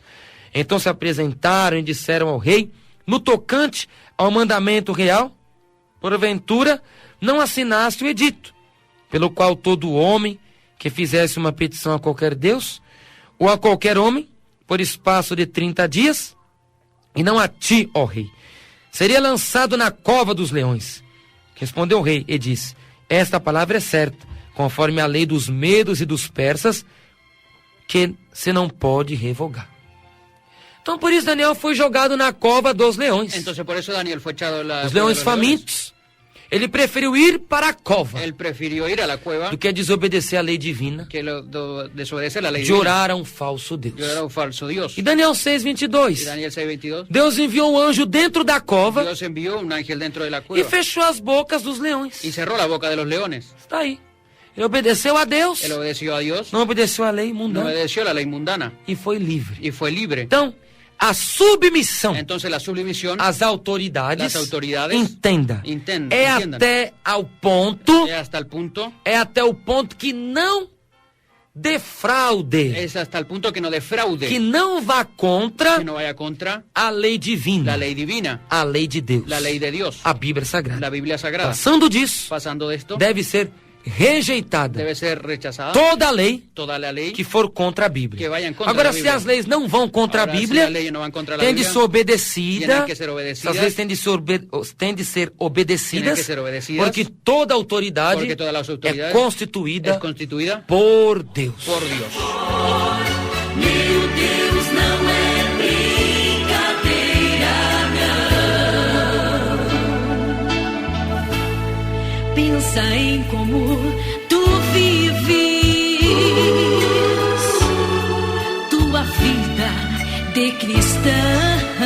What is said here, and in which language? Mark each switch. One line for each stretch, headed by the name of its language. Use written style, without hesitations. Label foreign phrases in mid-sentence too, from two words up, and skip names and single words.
Portuguese: Então se apresentaram e disseram ao rei, no tocante ao mandamento real, porventura não assinaste o edito, pelo qual todo homem que fizesse uma petição a qualquer Deus, ou a qualquer homem, por espaço de 30 dias, e não a ti, ó rei, seria lançado na cova dos leões. Respondeu o rei e disse: esta palavra é certa, conforme a lei dos medos e dos persas, que se não pode revogar. Então por isso Daniel foi jogado na cova dos leões.
Spanish: Entonces por eso Daniel fue echado en la
Portuguese: Os
Spanish: cueva de
Portuguese: leões
Spanish: los
Portuguese: famintos. Ele preferiu ir para a cova
Spanish: Él prefirió ir a la cueva
Portuguese: do que desobedecer a lei divina,
Spanish: que desobedecer la ley de divina,
Portuguese: orar a um falso Deus.
Spanish: de orar a un falso Dios.
Portuguese: E Daniel
Spanish: Y 6:22. Daniel 6:22,
Portuguese: Deus enviou um anjo dentro da cova
Spanish: Dios envió un ángel dentro de la
Portuguese: e
Spanish: cueva
Portuguese: fechou as bocas dos leões.
Spanish: y cerró la boca de los leones.
Portuguese: Está aí. Ele obedeceu a Deus,
Spanish: Él obedeció a Dios,
Portuguese: não obedeceu a lei
Spanish: no
Portuguese: mundana
Spanish: obedeció la ley mundana
Portuguese: e foi livre.
Spanish: y fue libre.
Portuguese: Então, a submissão
Spanish: Entonces la sublimisión
Portuguese: às autoridades,
Spanish: As autoridades,
Portuguese: entenda, entendam. até ao ponto,
Spanish: es hasta el punto,
Portuguese: é até o ponto que não defraude,
Spanish: es hasta el punto que no defraude,
Portuguese: que não vá contra
Spanish: que no vaya contra
Portuguese: a lei divina,
Spanish: la lei divina,
Portuguese: a lei de Deus,
Spanish: la lei de Dios,
Portuguese: a Bíblia Sagrada.
Spanish: la Biblia Sagrada.
Portuguese: Passando disso,
Spanish: Pasando de esto,
Portuguese: deve ser rejeitada
Spanish: debe ser rechazada
Portuguese: toda a lei
Spanish: toda la lei
Portuguese: que for contra a Bíblia.
Spanish: que vayan contra
Portuguese: Agora,
Spanish: la
Portuguese: se
Spanish: Bíblia.
Portuguese: as leis não vão contra
Spanish: Ahora,
Portuguese: a Bíblia,
Spanish: si las leyes no van contra la
Portuguese: tem de
Spanish: Biblia,
Portuguese: ser obedecida,
Spanish: tienen que ser obedecidas,
Portuguese: essas leis têm de ser, têm de ser obedecidas,
Spanish: Tienen que ser obedecidas,
Portuguese: porque toda autoridade
Spanish: porque todas las
Portuguese: é
Spanish: autoridades
Portuguese: constituída
Spanish: es constituida
Portuguese: por Deus.
Spanish: por Dios.
Portuguese: Meu Deus, não é brincadeira, não. Pensa em como tu vives tua vida de cristão.